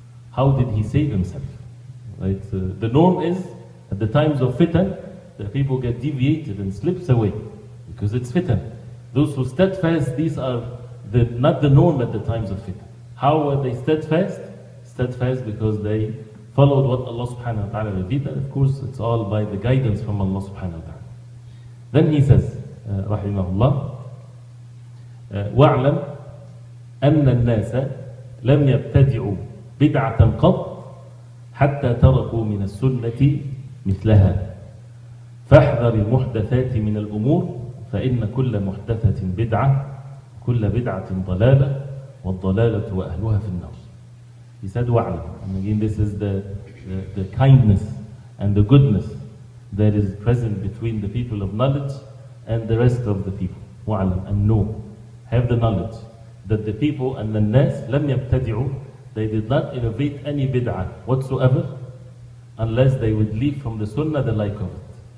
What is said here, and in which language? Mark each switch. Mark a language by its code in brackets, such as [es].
[en] How did he save himself? Right? The norm is, at the times of fitan, that people get deviated and slips away, because it's fitan. Those who steadfast, these are not the norm at the times of fitan. How are they steadfast? Steadfast because they followed what Allah subhanahu wa ta'ala revealed, and of course it's all by the guidance from Allah subhanahu wa ta'ala. Then he says, [ar] rahimahullah, وَاعْلَمْ أَنَّ النَّاسَ لَمْ يَبْتَدِعُوا بِدْعَةً قَطْ حَتَّى تَرَكُوا مِنَ السُنَّةِ مِثْلَهَا فَاحْذَرِ الْمُحْدَثَاتِ مِنَ الْأُمُورِ فَإِنَّ كُلَّ مُحْدَثَةٍ بِدْعَةٍ كُلَّ بِدْعَةٍ ضَلَالَةٍ وَالضَّلَالَةُ وَأَهْلُهَا فِي النَّارِ. [en] He said, وَاعْلَمْ. And again, this is the kindness and the goodness that is present between the people of knowledge and the rest of the people. وَاعْلَمْ, and know, have the knowledge that the people and the nas [ar] لم يبتدعوا, [en] they did not innovate any bid'ah whatsoever unless they would leave from the sunnah the like of it.